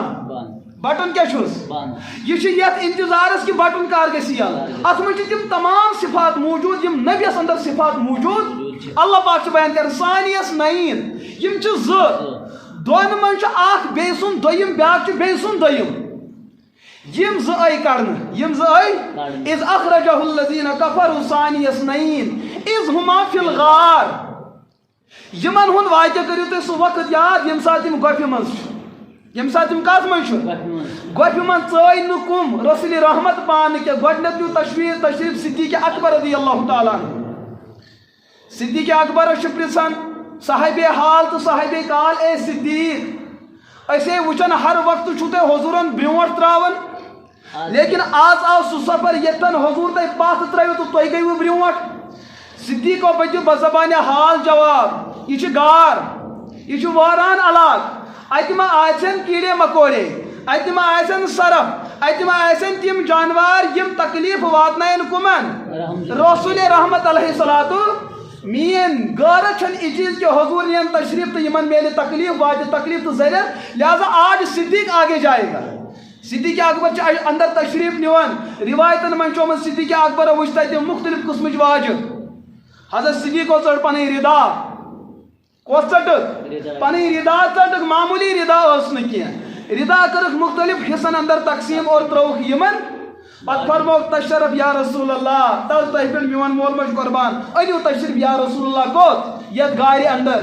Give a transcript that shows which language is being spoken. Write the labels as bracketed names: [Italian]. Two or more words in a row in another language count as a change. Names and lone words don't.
[Kashmiri] بٹن کیا چھُس یہ چھُ یتھ انتظارس کہ بٹن کر گژھِ یلہٕ. اتھ منٛز چھِ تِم تمام صفات موٗجوٗد یِم نبیس اندر صفات موٗجوٗد. اللہ پاک چھُ بیان کران ثانیس نعین یِم چھِ زٕ دۄن منٛز چھُ اکھ بیٚیہِ سُنٛد دوٚیِم بیٛاکھ چھُ بیٚیہِ سُنٛد دوٚیِم. یِم زٕ آیہِ کرنہٕ [Arabic] اذ اخرجہ الذین کفروا ثانی اثنین اذ ہما فی الغار. [Kashmiri] یِمن ہُنٛد واقعہ کٔرِو تُہۍ سُہ وقت یاد ییٚمہِ ساتہٕ یِم گۄپھِ منٛز چھِ ییٚمہِ ساتہٕ یِم کتھ منٛز چھُ گۄپھِ منٛز ژٲے نہٕ کُم رسول رحمت پانہٕ کینٛہہ گۄڈٕنیتھ نیوٗ تشریٖف صدیق اکبر [Arabic] رضی اللہ تعالیٰ عنہ. [Kashmiri] صدیق اکبرس چھُ پرژھان صاحبِ حال تہٕ صاحبِ کال اے صدیق أسۍ ہے وٕچھان ہر وقتہٕ چھُو تُہۍ حضوٗرن برٛونٛٹھ ترٛاوان لیکن آز آو سُہ سفر ییٚتٮ۪ن حضوٗر تۄہہِ پتھ ترٛٲوِو تہٕ تُہۍ گٔیوٕ برٛونٛٹھ. صدیقو پٔتِو بزبانہِ حال جواب یہِ چھُ غار یہِ چھُ وٲران علاقہٕ اتہِ ما آسن کیٖڑے مکوڑے اتہِ ما آسن سرف اتہِ ما آسن تِم جانوار یِم تکلیٖف واتناین کُمن رسول رحمت [Arabic] علیہ الصلوۃ. [Kashmiri] میٲنۍ غٲرت چھنہٕ یہِ چیٖز کہِ حضوٗر نِین تشریٖف تہٕ یِمن میلہِ تکلیٖف واتہِ تکلیٖف تہٕ ذٔریعہٕ [Urdu] لہذا آج صدیق آگے جائے گا. [Kashmiri] صدیق اکبر چھُ اندر تشریٖف نِوان روایتن منٛز چھُ آمُت صدیق اکبرو وٕچھ تتہِ مختلف قٕسمٕچ واجہِ. حضرت صدیقو ژٔٹ پنٕنۍ رِدا کۄس ژٔٹٕکھ پنٕنۍ رِدا ژٔٹٕکھ معموٗلی رِدا ٲس نہٕ کینٛہہ رِدا کٔرٕکھ مختلف حصن اندر تقسیٖم اور ترٛووُکھ یِمن پتہٕ فرموکھ تشرف [Arabic] یا رسول اللہ [Kashmiri] تل تۄہہِ پٮ۪ٹھ میون مول موج قۄربان أنِو تشریٖف [Arabic] یا رسول اللہ [Kashmiri] کوٚت یتھ غارِ اندر.